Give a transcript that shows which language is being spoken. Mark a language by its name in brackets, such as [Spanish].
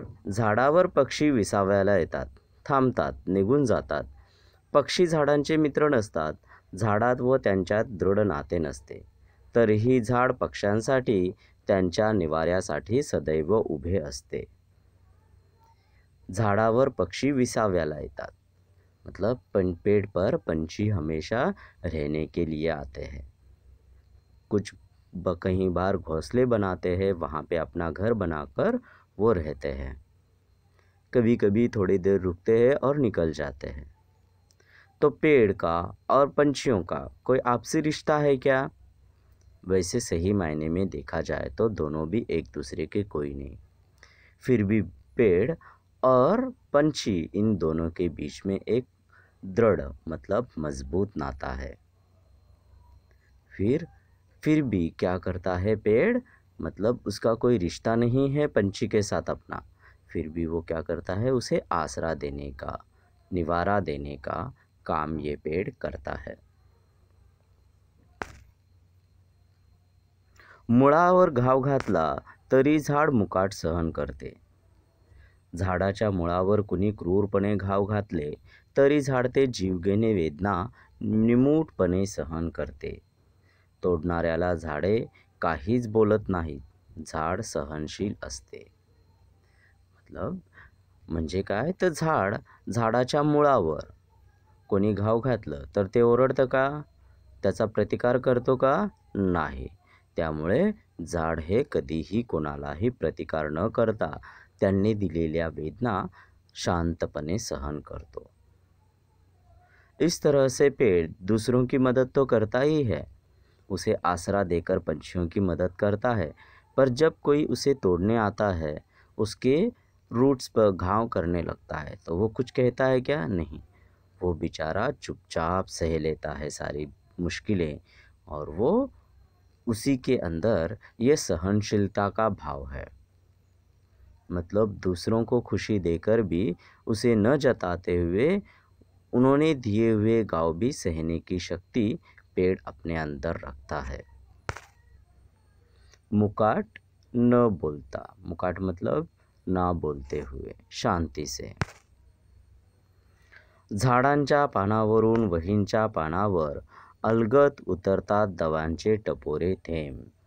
[Marathi] झाडावर पक्षी विसाव्याला येतात, थांबतात, निघून जातात. पक्षी झाडांचे मित्र नसतात. झाडात व त्यांच्यात दृढ नाते नसते, तरीही झाड पक्ष्यांसाठी त्यांच्या निवाऱ्यासाठी सदैव उभे असते. झाडावर पक्षी विसाव्याला येतात, [Hindi] मतलब पेड़ पर पंछी हमेशा रहने के लिए आते हैं. कुछ कहीं बार घोंसले बनाते हैं, वहाँ पे अपना घर बनाकर वो रहते हैं. कभी कभी थोड़ी देर रुकते हैं और निकल जाते हैं. तो पेड़ का और पंछियों का कोई आपसी रिश्ता है क्या? वैसे सही मायने में देखा जाए तो दोनों भी एक दूसरे के कोई नहीं. फिर भी पेड़ और पंछी, इन दोनों के बीच में एक दृढ़ मतलब मजबूत नाता है. फिर भी क्या करता है पेड़, मतलब उसका कोई रिश्ता नहीं है पंछी के साथ अपना, फिर भी वो क्या करता है, उसे आसरा देने का, निवारा देने का काम ये पेड़ करता है. [Marathi] मुळावर घाव घातला तरी झाड मुकाट सहन करते. झाडाच्या मुळावर कुणी क्रूरपणे घाव घातले तरी झाड ते जीवघेणे वेदना निमूटपणे सहन करते. तोडणाऱ्याला झाडे काहीच बोलत नाहीत, झाड सहनशील असते. मतलब म्हणजे काय, तर झाडाच्या मुळावर कोणी घाव घातलं तर ते ओरडतं का, त्याचा प्रतिकार करतो का, नाही. त्यामुळे झाड हे कधीही कोणालाही प्रतिकार न करता त्यांनी दिलेल्या वेदना शांतपणे सहन करतो. [Hindi] इस तरह से पेड़ दूसरों की मदद तो करता ही है, उसे आसरा देकर पंछियों की मदद करता है, पर जब कोई उसे तोड़ने आता है, उसके रूट्स पर घाव करने लगता है, तो वो कुछ कहता है क्या, नहीं. वो बेचारा चुपचाप सह लेता है सारी मुश्किलें, और वो उसी के अंदर ये सहनशीलता का भाव है. मतलब दूसरों को खुशी देकर भी उसे न जताते हुए उन्होंने दिए हुए घाव भी सहने की शक्ति पेड़ अपने अंदर रखता है. [Marathi] मुकाट न बोलता, मुकाट मतलब [Hindi] ना बोलते हुए, [Marathi] शांती से. झाडांच्या पानावरून वहींच्या पानावर अलगद उतरतात दवांचे टपोरे थेंब.